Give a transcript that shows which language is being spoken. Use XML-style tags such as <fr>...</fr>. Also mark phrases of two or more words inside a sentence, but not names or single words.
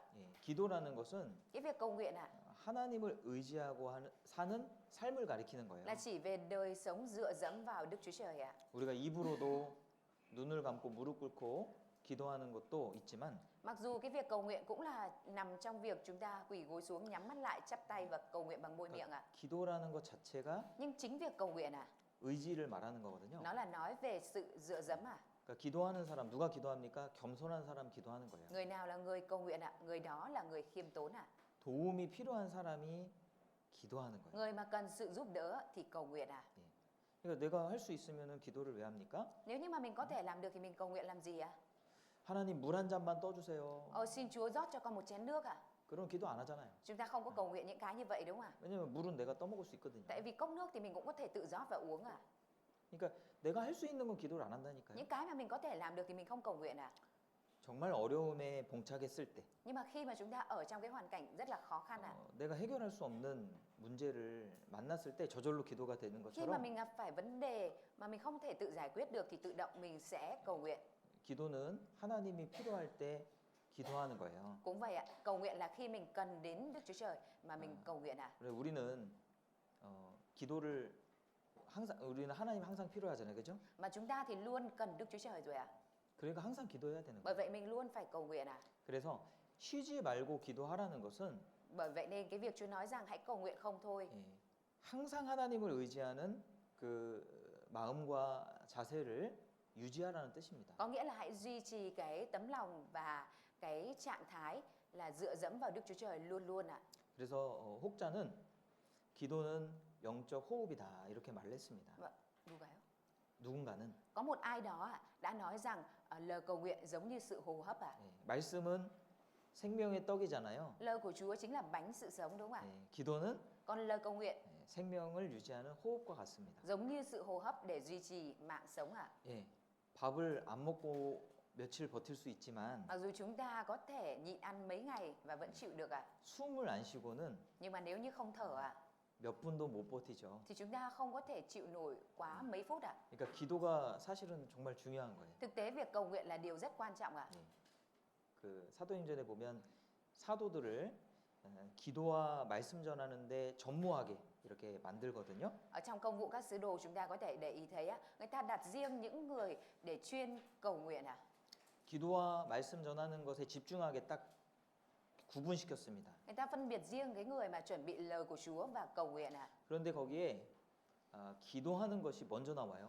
<ko>예, 기도라는 것은</ko> <vi>Cái việc cầu nguyện ạ</vi> <ko>하나님을 의지하고 사는 삶을 가리키는 거예요.</ko> <vi>là chỉ về đời sống dựa dẫm vào Đức Chúa Trời ạ.</vi> <ko>우리가 입으로도 눈을 감고 무릎 꿇고 기도하는 것도 있지만</ko> <vi>Mặc dù cái việc cầu nguyện cũng là nằm trong việc chúng ta quỳ gối xuống, nhắm mắt lại, chắp tay và cầu nguyện bằng môi miệng ạ.</vi> <ko>기도라는 것 자체가</ko> <vi>Nhưng chính việc cầu nguyện</vi> <ko>의지를 말하는 거거든요.</ko> <vi>nó là nói về sự dựa dẫm</vi> <ko>그러니까 기도하는 사람 누가 기도합니까? 겸손한 사람 기도하는 거예요.</ko> <vi>Người nào là người cầu nguyện người đó là người khiêm tốn</vi> <ko>도움이 필요한 사람이 기도하는 거예요.</ko> <vi>Người mà cần sự giúp đỡ thì cầu nguyện</vi> <ko>그러니까 내가 할 수 있으면은 기도를 왜 합니까?</ko> <vi>Nếu như mà mình có thể làm được thì mình cầu nguyện làm gì</vi> <ko>하나님 물 한 잔만 떠주세요.</ko> <vi>Xin Chúa rót cho con một chén nước</vi> <ko>그럼 기도 안 하잖아요.</ko> <vi>Chúng ta không có cầu nguyện những cái như vậy đúng không</vi> <ko>왜냐면 물은 내가 떠먹을 수 있거든요.</ko> <vi>Tại vì cốc nước thì mình cũng có thể tự rót và uống</vi> <ko>그러니까 내가 할 수 있는 건 기도를 안 한다니까요.</ko> <vi>Những cái mà mình có thể làm được thì mình không cầu nguyện</vi> <ko>정말 어려움에 봉착했을 때</ko> <vi>Nhưng mà khi mà chúng ta ở trong cái hoàn cảnh rất là khó khăn</vi> <ko>내가 해결할 수 없는 문제를 만났을 때 저절로 기도가 되는</ko> <vi>Khi mà</vi> <ko>것처럼</ko> <vi>mình gặp phải vấn đề mà mình không thể tự giải quyết được thì tự động mình sẽ cầu nguyện.</vi> <ko>기도는 하나님이 필요할 때 기도하는 거예요.</ko> <vi>Cũng vậy cầu nguyện là khi mình cần đến Đức Chúa Trời mà mình cầu nguyện</vi> <ko>그래 우리는 기도를 항상 우리는 하나님 항상 필요하잖아요, 그죠?</ko> <vi>Mà chúng ta thì luôn cần Đức Chúa Trời rồi</vi> <ko>그러니까 항상 기도해야 되는</ko> <vi>Bởi</vi> <ko>거예요.</ko> <vi>vậy mình luôn phải cầu nguyện</vi> <ko>그래서 쉬지 말고 기도하라는 것은</ko> <vi>Bởi vậy nên cái việc Chúa nói rằng hãy cầu nguyện không thôi</vi> <ko>예, 항상 하나님을 의지하는 그 마음과 자세를 유지하라는 뜻입니다.</ko> <vi>Có nghĩa là hãy duy trì cái tấm lòng và cái trạng thái là dựa dẫm vào Đức Chúa Trời luôn luôn</vi> <ko>그래서 혹자는 기도는 영적 호흡이다 이렇게 말을 했습니다. 누가요? 누군가는</ko> <vi>Có một ai đó đã nói rằng lời cầu nguyện giống như sự hô hấp</vi> <ko>예, 말씀은 생명의 떡이잖아요.</ko> <vi>Lời của Chúa chính là bánh sự sống đúng không</vi> <ko>예, 기도는</ko> <vi>Còn lời cầu nguyện</vi> <ko>예, 생명을 유지하는 호흡과 같습니다.</ko> <vi>giống như sự hô hấp để duy trì mạng sống</vi> <ko>예, 밥을 안 먹고 며칠 버틸 수 있지만</ko> <vi>Mặc dù chúng ta có thể nhịn ăn mấy ngày và vẫn chịu được</vi> <ko>숨을 안 쉬고는</ko> <vi>Nhưng mà nếu như không thở</vi> <ko>몇 분도 못 버티죠.</ko> <vi>thì chúng ta không có thể chịu nổi quá mấy phút</vi> <ko>그러니까 기도가 사실은 정말 중요한 거예요.</ko> <vi>Thực tế việc cầu nguyện là điều rất quan trọng</vi> <ko>그 사도행전에 보면 사도들을 기도와 말씀 전하는데 전무하게 이렇게 만들거든요.</ko> <vi>Ở trong công vụ các sứ đồ chúng ta có thể để ý thấy người ta đặt riêng những người để chuyên cầu nguyện</vi> <ko>기도와 말씀 전하는 것에 집중하게 딱 구분시켰습니다.</ko> <vi>Người ta phân biệt riêng cái người mà chuẩn bị lời của Chúa và cầu nguyện</vi> <ko>그런데 거기에 기도하는 것이 먼저 나와요.</ko>